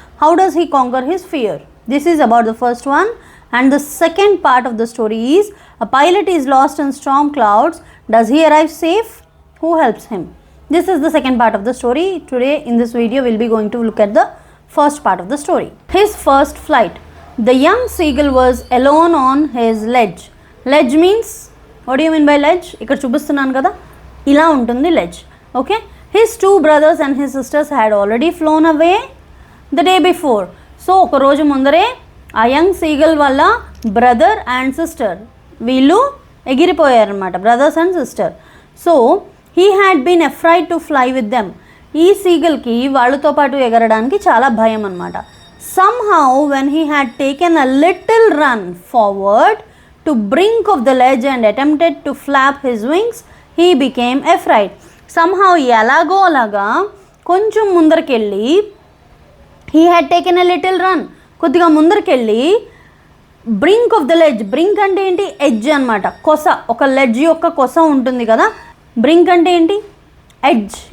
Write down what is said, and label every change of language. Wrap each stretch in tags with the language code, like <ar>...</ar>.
<en>How does he conquer his fear? This is about the first one. And the second part of the story is, a pilot is lost in storm clouds. Does he arrive safe? Who helps him? This is the second part of the story. Today in this video we will be going to look at the first part of the story. His first flight. The young seagull was alone on his ledge. Ledge means, what do you mean by ledge?</en> <te>ఇక్కడ చూపిస్తున్నాను కదా, ఇలా ఉంటుంది ledge.</te> <en>Okay. His 2 brothers and his sisters had already flown away the day before.</en> <te>So ఒక రోజు ముందరే ఆ young seagull వాళ్ళ</te> <en>brother and sister</en> <te>వీళ్ళు ఎగిరిపోయారన్నమాట,</te> <en>Brothers and sister. So he had been afraid to fly with them.</en> <te>ఈ సీగల్కి వాళ్ళతో పాటు ఎగరడానికి చాలా భయం అన్నమాట.</te> <en>Somehow when he had taken a little run forward to brink of the ledge and attempted to flap his wings, he became afraid. Somehow</en> <te>ఎలాగో అలాగా కొంచెం ముందరకెళ్ళి,</te> <en>he had taken a little run,</en> <te>కొద్దిగా ముందరకెళ్ళి</te> <en>Brink of the ledge.</en> <te>Brink అంటే ఏంటి? Edge అనమాట, కొస. ఒక ledge యొక్క కొస ఉంటుంది కదా. బ్రింక్ అంటే ఏంటి? ఎడ్జ్.</te>